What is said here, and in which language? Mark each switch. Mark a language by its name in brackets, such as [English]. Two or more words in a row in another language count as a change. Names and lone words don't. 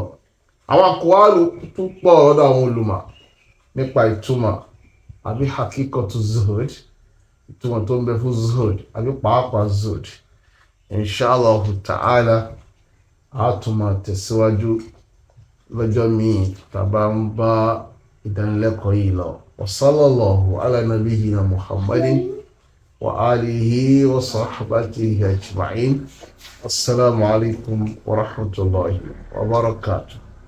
[Yoruba] àwọn àkọwàlù tó pọ̀ lọ́dọ̀ àwọn olùmọ̀ nípa ìtumọ̀ àbí hakíkọ̀tù zuhud ìtumọ̀ tó ń bẹ fún zuhud àbí pàápàá zuhud [Arabic] إن شاء الله تعالى [Yoruba] àtúmọ̀ tẹ̀síwájú lọ́jọ́ míì tàbá ń bá ìdánilẹ́kọ̀ọ́ yìí lọ. [Arabic] وصلى الله على نبينا محمد وعلى آله وصحبه أجمعين. السلام عليكم ورحمة الله وبركاته.